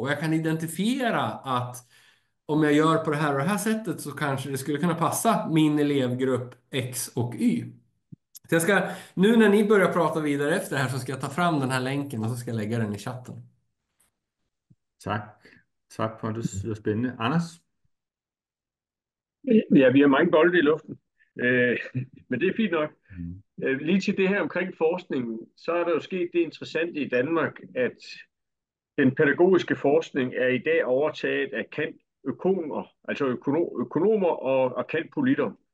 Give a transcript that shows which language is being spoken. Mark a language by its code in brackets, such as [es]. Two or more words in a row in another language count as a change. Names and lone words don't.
[sv] Och jag kan identifiera att om jag gör på det här sättet så kanske det skulle kunna passa min elevgrupp X och Y. Så nu när ni börjar prata vidare efter det här så ska jag ta fram den här länken och så ska jag lägga den i chatten. [da] Tak Pontus, det var spændende. Anders? Ja, vi har mange bolde i luften, men det fint nok. Lige til det her omkring forskningen, så der jo sket det interessante i Danmark, at den pædagogiske forskning i dag overtaget af kant-økonomer, altså økonomer og kant-politter.